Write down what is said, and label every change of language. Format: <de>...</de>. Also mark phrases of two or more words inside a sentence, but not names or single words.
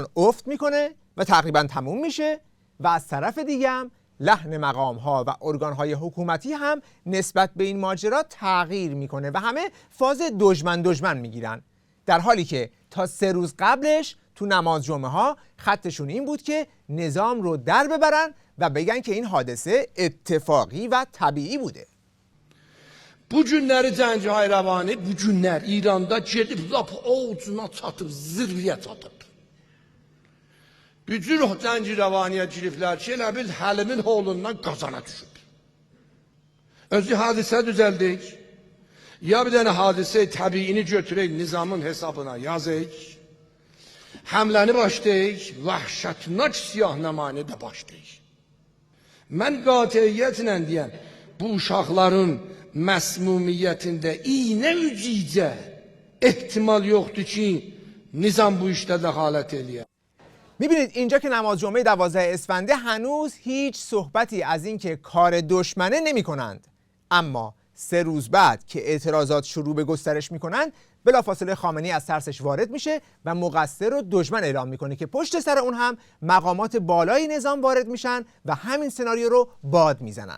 <fa>افت میکنه و تقریبا تموم میشه و از طرف دیگه هم لحن مقام‌ها و ارگان‌های حکومتی هم نسبت به این ماجرا تغییر میکنه و همه فاز دشمن میگیرن، در حالی که تا 3 روز قبلش تو نماز جمعه ها خطشون این بود که نظام رو در ببرن و بگن که این حادثه اتفاقی و طبیعی بوده.</fa> <az>Bu günləri Cəngə Hayravani bu günlər İranda gedib lap ucuna çatıb, zirvəyə çatıb. Bütün Cəngə Hayravaniyə giriblər ki, elə bil Həlimin oğlundan qazana düşüb. Özü hadisə düzəldik. Ya bir dənə hadisə təbiini götürək, nizamın hesabına yazıq. Həmləni başlayıq, vəhşətnak siyahnaməni də başlayıq. Mən qatiyyətlə deyəm, bu uşaqların məsmumiyyətində iynə ücicə ehtimal yoxdur ki, nizam bu işdə dəxalət eləyər.</az> <fa>میبینید اینجا که نماز جمعه 12 اسفنده هنوز هیچ صحبتی از این که کار دشمنه نمی کنند. اما 3 روز بعد که اعتراضات شروع به گسترش میکنند، بلافاصله خامنه‌ای از ترسش وارد میشه و مقصر رو دشمن اعلام میکنه که پشت سر اون هم مقامات بالای نظام وارد میشن و همین سناریو رو باد میزنن.</fa>